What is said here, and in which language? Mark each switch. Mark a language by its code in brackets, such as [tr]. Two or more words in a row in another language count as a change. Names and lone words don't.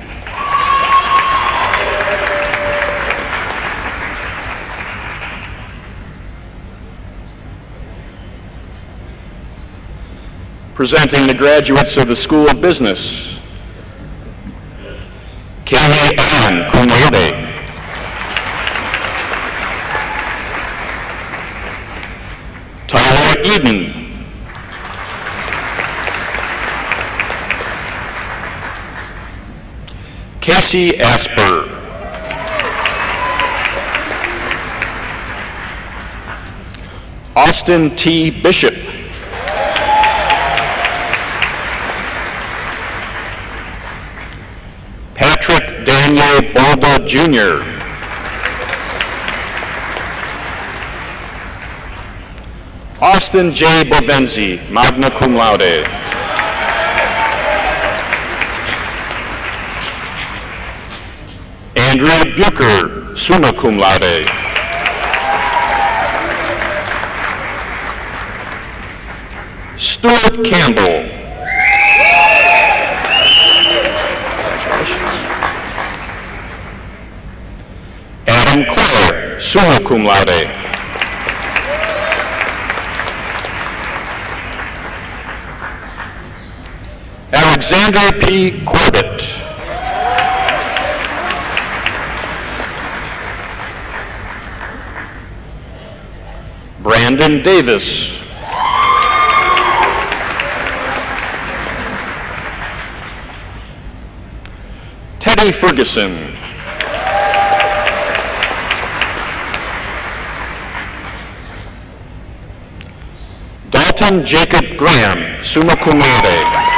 [en] Presenting the graduates of the School of Business. Kelly Ann, cum laude. Tyler Eden. Casey Asper. Austin T. Bishop. Patrick Daniel Balda Jr. Austin J. Bovenzi, magna cum laude. Andrew Bucher, summa cum laude. Stuart Campbell. Congratulations. Adam Clare, summa cum laude. Alexander P. Corbett. Brandon Davis. Teddy Ferguson. Dalton Jacob Graham, summa cum laude.